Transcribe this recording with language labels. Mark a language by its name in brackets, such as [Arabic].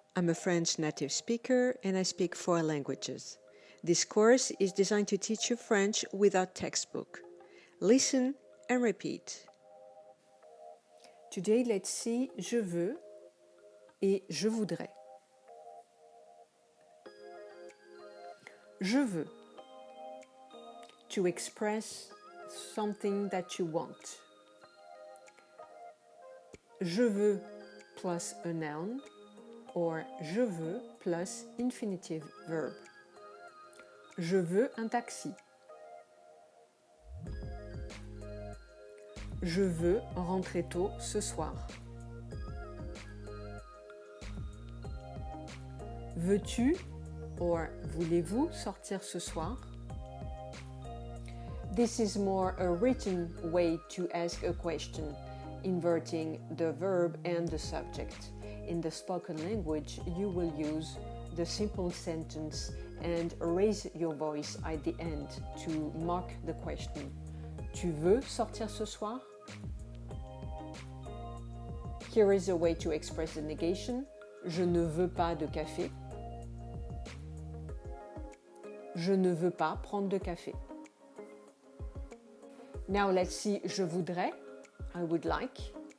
[English] I'm a French native speaker and I speak 4 languages. This course is designed to teach you French without textbook. Listen and repeat. Today let's see [French] je veux et je voudrais. Je veux. [English] To express something that you want. Je veux plus a noun or [French] je veux [English] plus infinitive verb. [French] Je veux un taxi. Je veux rentrer tôt ce soir. Veux-tu or voulez-vous sortir ce soir? [English] This is more a written way to ask a question, inverting the verb and the subject. In the spoken language, you will use the simple sentence and raise your voice at the end to mark the question. [French] Tu veux sortir ce soir? [English] Here is a way to express the negation. [French] Je ne veux pas de café. Je ne veux pas prendre de café. [English] Now let's see [French] je voudrais, [English] I would like.